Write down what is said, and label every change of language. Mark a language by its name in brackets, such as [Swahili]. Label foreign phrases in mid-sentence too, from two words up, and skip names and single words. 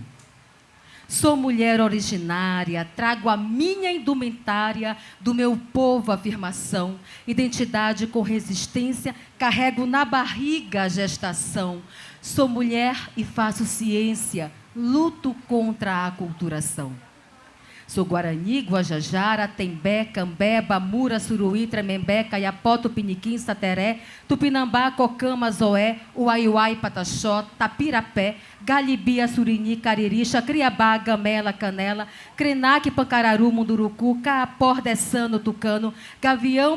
[Portuguese] Sou mulher originária, trago a minha indumentária do meu povo afirmação, identidade com resistência, carrego na barriga a gestação. Sou mulher e faço ciência, luto contra a aculturação. Sou Guarani, Guajajara, Tembé, Cambé, Bamura, Suruí, Tremembé, Caiapó, Tupiniquim, Sateré, Tupinambá, Cocama, Zoé, Uaiuai, Pataxó, Tapirapé, Galibia, Surini, Cariri, Chacriabá, Gamela, Canela, Krenak, Pancararu, Munduruku, Caapó, Dessano, Tucano, Gavião,